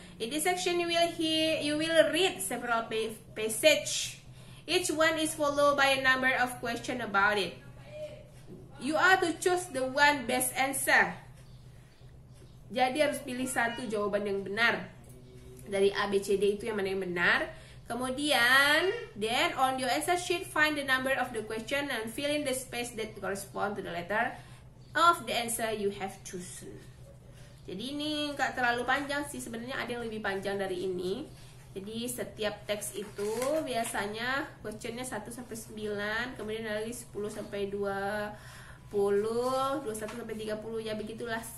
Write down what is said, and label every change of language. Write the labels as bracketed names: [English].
[English] In this section you will read several passage. Each one is followed by a number of question about it. You are to choose the one best answer. [Indonesian] Jadi harus pilih satu jawaban yang benar. Dari A, B, C, D itu yang mana yang benar. Kemudian, [English] then on your answer sheet, find the number of the question and fill in the space that correspond to the letter of the answer you have chosen. [Indonesian] Jadi ini nggak terlalu panjang sih, sebenarnya ada yang lebih panjang dari ini. Jadi setiap teks itu biasanya questionnya 1 sampai 9, kemudian lagi 10 sampai 20, 21 sampai 30, ya begitulah.